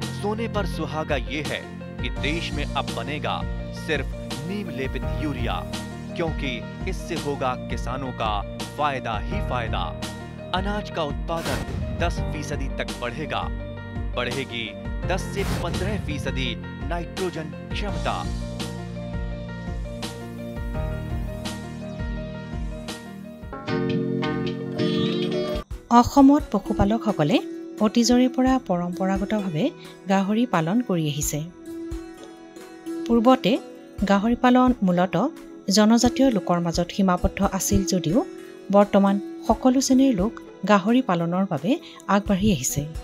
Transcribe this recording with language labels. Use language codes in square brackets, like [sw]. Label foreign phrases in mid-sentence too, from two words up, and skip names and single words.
[hi] सोने पर सुहागा ये है कि देश में अब बनेगा सिर्फ नीम लेपित यूरिया, क्योंकि इससे होगा किसानों का फायदा ही फायदा। अनाज का उत्पादन 10% तक बढ़ेगा। बढ़ेगी 10 से 15% नाइट्रोजन क्षमता। [as] অসমত পশুপালকসকলে অতীজৰে পৰা পৰম্পৰাগতভাৱে গাহৰি পালন কৰি আহিছে। পূৰ্বতে গাহৰি পালন মূলতঃ জনজাতীয় লোকৰ মাজত সীমাবদ্ধ আছিল যদিও বৰ্তমান সকলো শ্ৰেণীৰ লোক গাহৰি পালনৰ বাবে আগবাঢ়ি আহিছে।